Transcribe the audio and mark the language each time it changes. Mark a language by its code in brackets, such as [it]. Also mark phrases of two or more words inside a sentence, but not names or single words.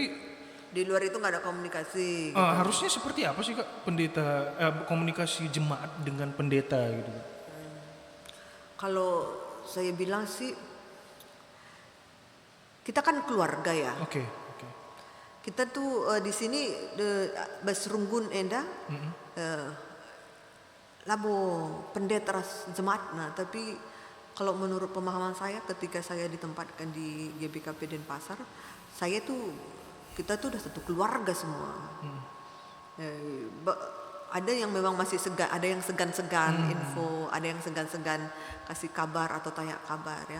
[id] di luar itu nggak ada komunikasi. Gitu. Harusnya seperti apa sih kak pendeta komunikasi jemaat dengan pendeta gitu? Kalau saya bilang sih, kita kan keluarga ya. Oke. Kita tuh di sini [btx] Basrunggun enda, labo [id] pendeta jemaat. Nah, tapi kalau menurut pemahaman saya, ketika saya ditempatkan di GBKP Denpasar, kita tuh udah satu keluarga semua. Ada yang memang masih segan, ada yang segan-segan info, ada yang segan-segan kasih kabar atau tanya kabar ya.